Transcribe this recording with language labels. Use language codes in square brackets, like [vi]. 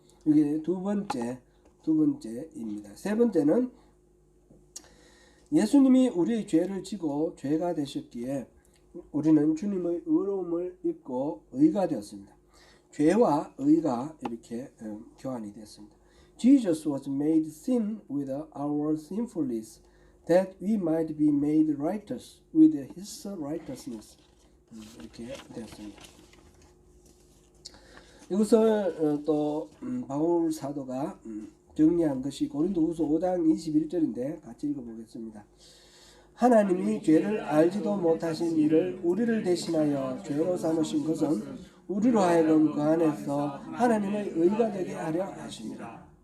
[ko] 이게 두 번째입니다. 세 번째는 예수님이 우리의 죄를 지고 죄가 되셨기에 우리는 주님의 의로움을 입고 의가 되었습니다. 죄와 의가 이렇게 교환이 됐습니다. [en] Jesus was made sin with our sinfulness, that we might be made righteous with His righteousness. [ko] 이렇게 되었습니다. 이것을 또 바울 사도가 정리한 것이 고린도후서 5장 21절인데 같이 읽어보겠습니다. 하나님이 죄를 알지도 못하신 이를 우리를 대신하여 죄로 삼으신 것은 우리로 하여금 그 안에서 하나님의 의가 되게 하려 하십니다.